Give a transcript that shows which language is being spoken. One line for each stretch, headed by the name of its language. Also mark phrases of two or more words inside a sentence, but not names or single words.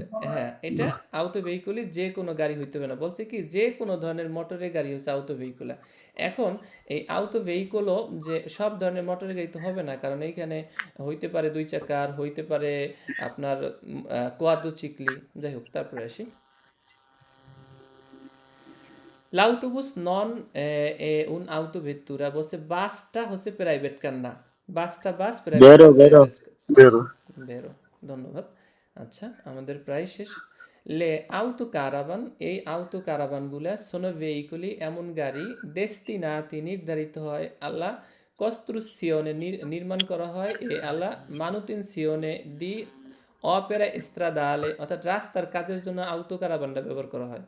Bangla: হ্যাঁ, এটা আউটো ভেহিকুলই যে কোনো গাড়ি হইতে পারে না, বলছে কি যে কোনো ধরনের মোটরের গাড়ি হচ্ছে আউটো ভেহিকুলা। এখন এই আউটো ভেহিকুলও যে সব ধরনের মোটরের গাড়ি তো হবে না, কারণ এইখানে হইতে পারে 2 চাকার, হইতে পারে আপনার কোয়াদ্রোচিক্লি, যাই হোক তারপরে আসি।
Italian: L'autobus non è un autovettura,
Bangla: বলছে বাসটা হচ্ছে প্রাইভেট কার না, বাসটা বাস, প্রাইভেট vero, কার vero. প্রাইভেট। আচ্ছা, বেরো, ধন্যবাদ। আচ্ছা, আমাদের প্রায় শেষ।
Italian: le auto caravan,
Bangla: এই আউটো কারাভানগুলা
Italian: sono veicoli
Bangla: এমন গাড়ি দেস্তিনাতি নির্ধারিত হয়
Italian: alla costruzione
Bangla: নির্মাণ করা হয়
Italian: e alla manutenzione di opere stradali,
Bangla: অর্থাৎ রাস্তার কাজের জন্য আউটো কারাভানটা ব্যবহার করা হয়।